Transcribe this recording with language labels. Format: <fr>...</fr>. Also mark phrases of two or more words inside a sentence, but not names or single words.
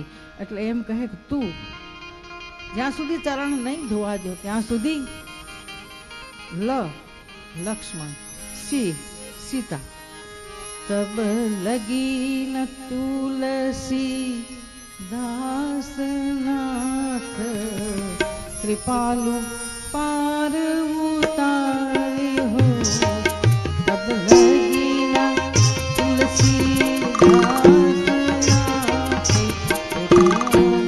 <gu>એટલે એમ કહે કે તું જ્યાં સુધી ચરણ નહીં ધોવા દો ત્યાં સુધી</gu> <awa>लक्ष्मण सीता तब लगी न तुलसी दासनाथ कृपालु पार उतारे हो तब लगी ना तुलसी दास</awa>